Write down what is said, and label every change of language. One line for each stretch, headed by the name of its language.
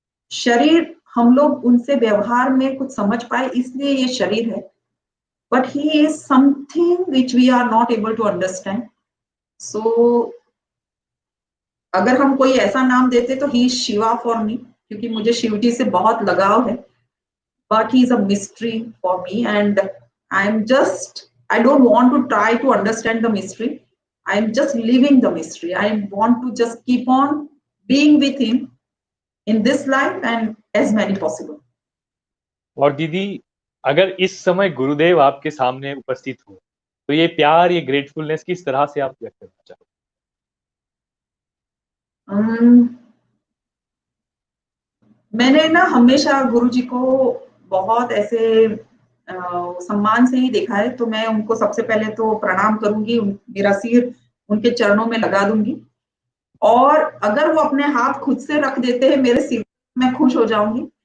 Hindi: शरीर हम लोग उनसे व्यवहार में कुछ समझ पाए इसलिए ये शरीर है,
English: But he is something which we are not able to understand.
Hindi: सो अगर हम कोई ऐसा नाम देते तो
English: he is Shiva for me,
Hindi: क्योंकि मुझे शिव जी से बहुत लगाव है।
English: But he is a mystery for me, and I am just, I don't want to try to understand the mystery. I'm just living the mystery. I want to just keep on being with him in this life and as many possible.
Hindi: और दीदी, अगर इस समय गुरुदेव आपके सामने उपस्थित हो तो ये प्यार, ये ग्रेटफुलनेस किस तरह से आप व्यक्त करना चाहोगे? मैंने ना हमेशा गुरुजी को बहुत ऐसे सम्मान से ही देखा है। तो मैं उनको सबसे पहले तो प्रणाम करूंगी, मेरा सिर उनके चरणों में लगा दूंगी, और अगर वो अपने हाथ खुद से रख देते हैं मेरे सिर, मैं खुश हो जाऊंगी।